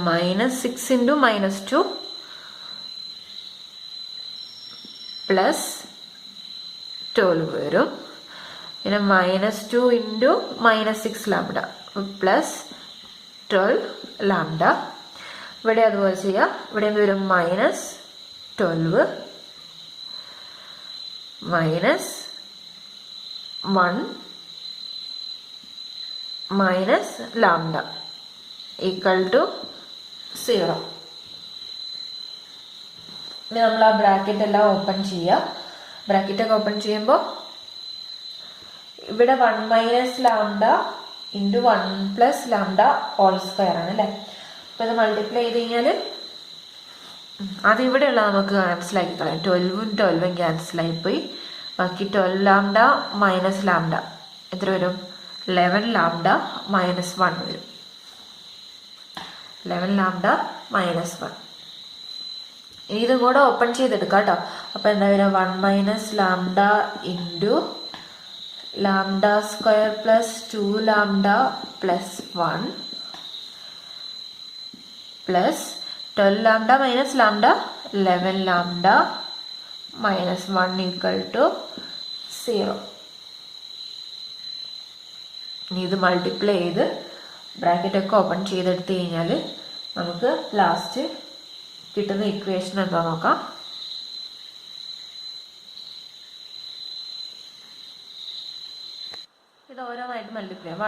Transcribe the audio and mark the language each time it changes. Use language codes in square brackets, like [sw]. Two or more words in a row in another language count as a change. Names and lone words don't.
[en] -6 into -2 പ്ലസ് 12 വരും. പിന്നെ -2 into -6 lambda പ്ലസ് 12 lambda. [ml] ഇവിടെ അതുപോലെ ചെയ്യാം. ഇവിടെ എന്ത് വരും? [en] -12 minus 1 minus lambda equal to 0. [ml] ഇനി നമ്മൾ ആ ബ്രാക്കറ്റ് എല്ലാം ഓപ്പൺ ചെയ്യുക. ബ്രാക്കറ്റൊക്കെ ഓപ്പൺ ചെയ്യുമ്പോൾ ഇവിടെ [en] 1 minus lambda into 1 plus lambda whole square [ml] ആണ് അല്ലേ. അപ്പോൾ ഇത് മൾട്ടിപ്ലൈ ചെയ്ത് കഴിഞ്ഞാൽ അത് ഇവിടെയുള്ള നമുക്ക് ക്യാൻസലാക്കി കളയാം. 12ഉം 12ഉം ക്യാൻസലായിപ്പോയി. ബാക്കി 12 lambda [en] minus lambda [ml] എത്ര വരും? [en] 11 lambda minus 1 വരും. 11 lambda minus 1. [ml] ഇനി ഇതും കൂടെ ഓപ്പൺ ചെയ്തെടുക്കാം കേട്ടോ. അപ്പോൾ എന്താ വരിക? [en] 1 minus lambda into lambda square plus 2 lambda plus 1 plus 12 lambda minus lambda 11 lambda minus 1 equal to 0. [ml] ഇനി ഇത് മൾട്ടിപ്ലൈ ചെയ്ത് ബ്രാക്കറ്റൊക്കെ ഓപ്പൺ ചെയ്തെടുത്ത് കഴിഞ്ഞാൽ നമുക്ക് ലാസ്റ്റ് കിട്ടുന്ന ഇക്വേഷൻ എന്താ നോക്കാം. ഇത് ഓരോന്നായിട്ട് മൾട്ടിപ്ലൈ ചെയ്യാം.